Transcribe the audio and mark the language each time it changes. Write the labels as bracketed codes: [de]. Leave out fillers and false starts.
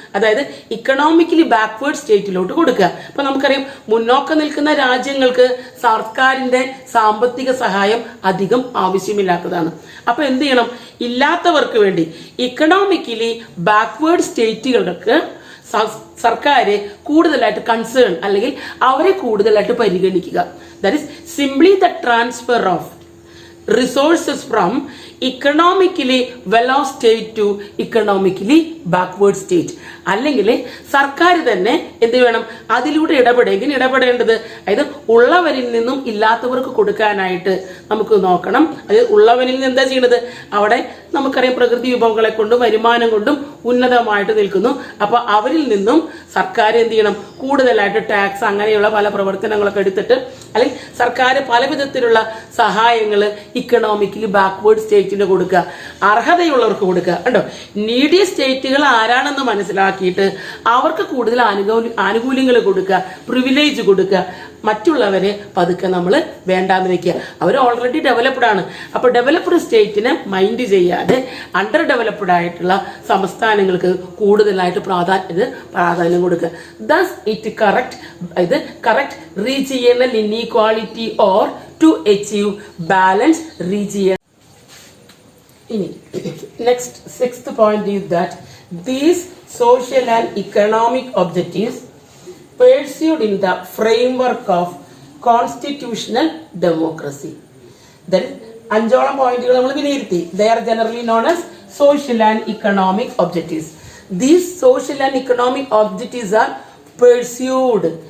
[ml] അതായത് economically backward സ്റ്റേറ്റിലോട്ട് കൊടുക്കുക. അപ്പൊ നമുക്കറിയാം, മുന്നോക്കം നിൽക്കുന്ന രാജ്യങ്ങൾക്ക് സർക്കാരിന്റെ സാമ്പത്തിക സഹായം അധികം ആവശ്യമില്ലാത്തതാണ്. അപ്പൊ എന്ത് ചെയ്യണം? ഇല്ലാത്തവർക്ക് വേണ്ടി ഇക്കണോമിക്കലി ബാക്ക്വേർഡ് സ്റ്റേറ്റുകൾക്ക് സർക്കാർ കൂടുതലായിട്ട് കൺസേൺ അല്ലെങ്കിൽ അവരെ കൂടുതലായിട്ട് പരിഗണിക്കുക. [en] That is simply the transfer of resources from economically well off state to economically backward state. [ml] അല്ലെങ്കിൽ സർക്കാർ തന്നെ എന്ത് വേണം? അതിലൂടെ ഇടപെടേണ്ടത് അതായത് ഉള്ളവരിൽ നിന്നും ഇല്ലാത്തവർക്ക് കൊടുക്കാനായിട്ട് നമുക്ക് നോക്കണം. അത് ഉള്ളവരിൽ നിന്ന് എന്താ ചെയ്യണത്? അവിടെ നമുക്കറിയാം പ്രകൃതി വിഭവങ്ങളെ കൊണ്ടും വരുമാനം കൊണ്ടും ഉന്നതമായിട്ട് നിൽക്കുന്നു. അപ്പൊ അവരിൽ നിന്നും സർക്കാർ എന്ത് ചെയ്യണം? കൂടുതലായിട്ട് ടാക്സ് അങ്ങനെയുള്ള പല പ്രവർത്തനങ്ങളൊക്കെ എടുത്തിട്ട്, അല്ലെങ്കിൽ സർക്കാർ പല വിധത്തിലുള്ള സഹായങ്ങൾ ഇക്കണോമിക്കലി ബാക്ക്വേർഡ് സ്റ്റേറ്റിന് കൊടുക്കുക, അർഹതയുള്ളവർക്ക് കൊടുക്കുക. കണ്ടോ, നീഡിയ സ്റ്റേറ്റുകൾ ആരാണെന്ന് മനസ്സിലാക്കിയിട്ട് അവർക്ക് കൂടുതൽ ആനുകൂല്യങ്ങൾ കൊടുക്കുക, പ്രിവിലേജ് കൊടുക്കുക. മറ്റുള്ളവരെ പതുക്കെ നമ്മൾ വേണ്ടാന്ന് വെക്കുക. അവർ ഓൾറെഡി ഡെവലപ്ഡ് ആണ്. അപ്പൊ ഡെവലപ്ഡ് സ്റ്റേറ്റിനെ മൈൻഡ് ചെയ്യാതെ അണ്ടർ ഡെവലപ്ഡ് ആയിട്ടുള്ള സംസ്ഥാനങ്ങൾക്ക് കൂടുതലായിട്ട് പ്രാധാന്യം കൊടുക്കുക. [en] Thus it correct regional inequality or to achieve balance region. ഇനി next sixth point is that these social and economic objectives pursued in the framework of constitutional democracy. [ml] That is, അഞ്ചോളം പോയിന്റുകൾ നമ്മൾ വിലയിരുത്തി. [en] They are generally known as social and economic objectives. These social and economic objectives are pursued.